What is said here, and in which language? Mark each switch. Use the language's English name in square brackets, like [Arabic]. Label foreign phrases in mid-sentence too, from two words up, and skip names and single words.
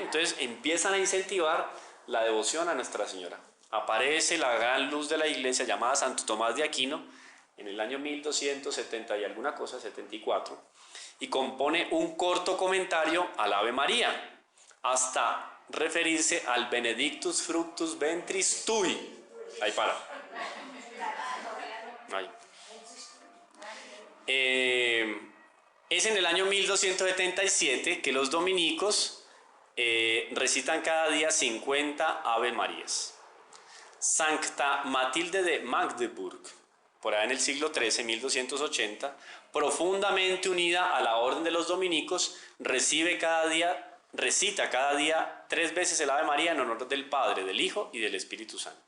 [Spanish] Entonces empiezan a incentivar la devoción a Nuestra Señora. Aparece la gran luz de la iglesia llamada Santo Tomás de Aquino en el año 1270 y alguna cosa, 74, y compone un corto comentario al Ave María, hasta referirse al [Latin] Benedictus fructus ventris tui. [Spanish] Ahí para. Ahí. Es en el año 1277 que los dominicos recitan cada día 50 Ave Marías. Santa Matilde de Magdeburg, por ahí en el siglo XIII, 1280, profundamente unida a la orden de los dominicos, recita cada día 3 veces el Ave María en honor del Padre, del Hijo y del Espíritu Santo.